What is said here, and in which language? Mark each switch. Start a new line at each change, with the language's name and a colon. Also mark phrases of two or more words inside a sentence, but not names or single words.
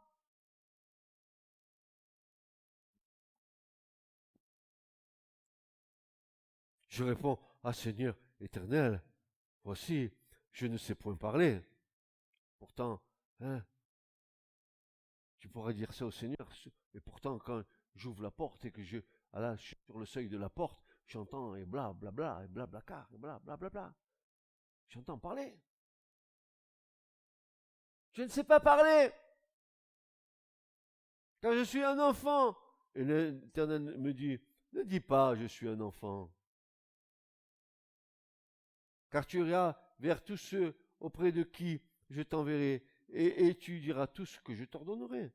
French: Je réponds, ah Seigneur éternel, voici, je ne sais point parler. Pourtant, hein, tu pourrais dire ça au Seigneur. Et pourtant, quand j'ouvre la porte et que je suis sur le seuil de la porte, j'entends et bla bla bla et bla bla car et bla bla bla bla. J'entends parler. Je ne sais pas parler. Quand je suis un enfant. Et l'Éternel me dit, ne dis pas je suis un enfant. Car tu iras vers tous ceux auprès de qui je t'enverrai, et tu diras tout ce que je t'ordonnerai.